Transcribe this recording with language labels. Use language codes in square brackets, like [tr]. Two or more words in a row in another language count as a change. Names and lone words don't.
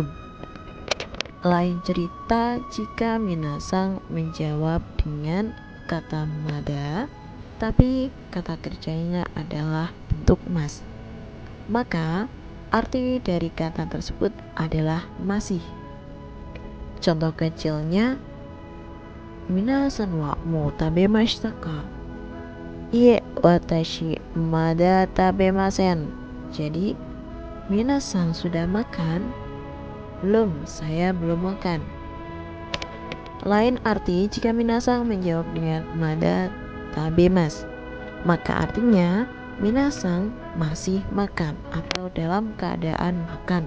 [id] Lain cerita jika minasang menjawab dengan kata mada, tapi kata kerjanya adalah bentuk mas, maka arti dari kata tersebut adalah masih. Contoh kecilnya, [ja] みなさんはもうたべましたか? いいえ、わたしまだたべません. [id] Jadi, minasan sudah makan? Belum, saya belum makan. Lain arti jika minasan menjawab dengan [ja] まだたべます, [id] maka artinya minasan masih makan atau dalam keadaan makan.